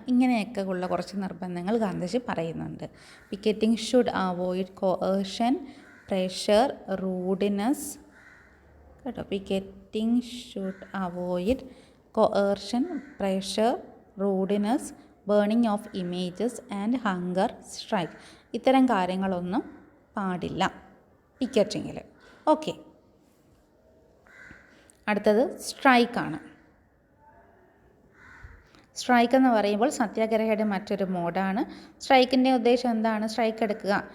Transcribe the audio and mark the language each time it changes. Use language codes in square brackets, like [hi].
[ml] ഇങ്ങനെയൊക്കെ ഉള്ള കുറച്ച് നിർബന്ധങ്ങൾ ഗാന്ധിജി പറയുന്നുണ്ട്. [en] picketing should avoid coercion, pressure, rudeness, [ml] കേട്ടോ. [en] Picketing should avoid coercion, pressure, rudeness, burning of images and hunger strike. [ml] ഇത്തരം കാര്യങ്ങളൊന്നും പാടില്ല പിക്കറ്റിങ്ങിൽ. ഓക്കെ, അടുത്തത് സ്ട്രൈക്കാണ്. സ്ട്രൈക്ക് എന്ന് പറയുമ്പോൾ സത്യാഗ്രഹയുടെ മറ്റൊരു മോഡാണ്. സ്ട്രൈക്കിൻ്റെ ഉദ്ദേശം എന്താണ്? സ്ട്രൈക്ക് എടുക്കുക.